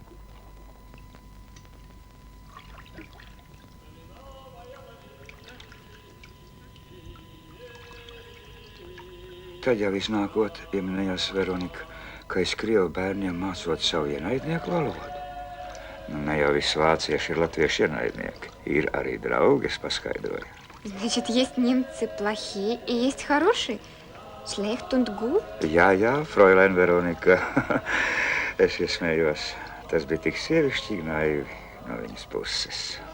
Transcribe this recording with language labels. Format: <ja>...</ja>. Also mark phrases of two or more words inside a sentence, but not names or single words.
<lv>Tad jau iznākot, ieminējās Veronika, ka es Krievu bērniem mācot savu ienaidnieku valodu. Ne jau visi vācieši ir latviešu ienaidnieki. Ir arī draugi, es paskaidroju.</lv> <ru>Значит, есть немцы плохие и есть хорошие?</ru> <de>Schlecht und gut?</de> <lv>Jā, Fräulein Veronika. Es iesmējos. Tas bija tik sievišķīgi naivi no viņas puses.</lv>